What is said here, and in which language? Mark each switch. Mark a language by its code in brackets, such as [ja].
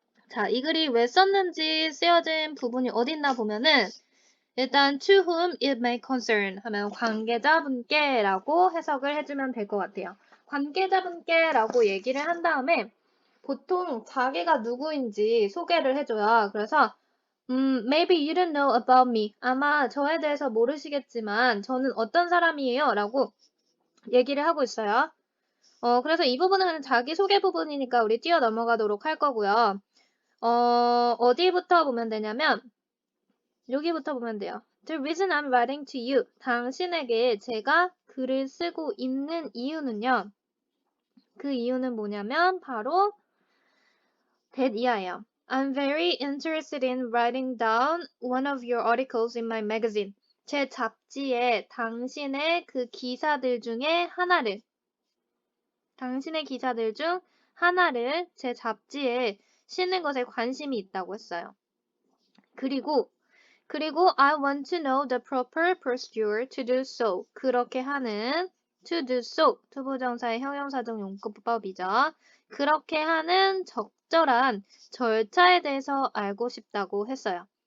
[ko] 자, 이 글이 왜 썼는지 쓰여진 부분이 어딨나 보면은 일단 [en] to whom it may concern [ko] 하면 관계자분께라고 해석을 해주면 될 것 같아요. 관계자분께라고 얘기를 한 다음에 보통 자기가 누구인지 소개를 해줘요. 그래서 [en] maybe you don't know about me. [ko] 아마 저에 대해서 모르시겠지만 저는 어떤 사람이에요? 라고 얘기를 하고 있어요. 그래서 이 부분은 자기소개 부분이니까 우리 뛰어 넘어가도록 할 거고요. 어디부터 보면 되냐면 여기부터 보면 돼요. [en] The reason I'm writing to you. [ko] 당신에게 제가 글을 쓰고 있는 이유는요. 그 이유는 뭐냐면 바로 that 이하예요. [en] I'm very interested in writing down one of your articles in my magazine. [ko] 제 잡지에 당신의 그 기사들 중에 하나를 당신의 기사들 중 하나를 제 잡지에 실는 것에 관심이 있다고 했어요. 그리고 [en] I want to know the proper procedure to do so. [ko] 그렇게 하는 [en] to do so. [ko] 투부정사의 형용사적 용법이죠. 그렇게 하는 적절한 절차에 대해서 알고 싶다고 했어요.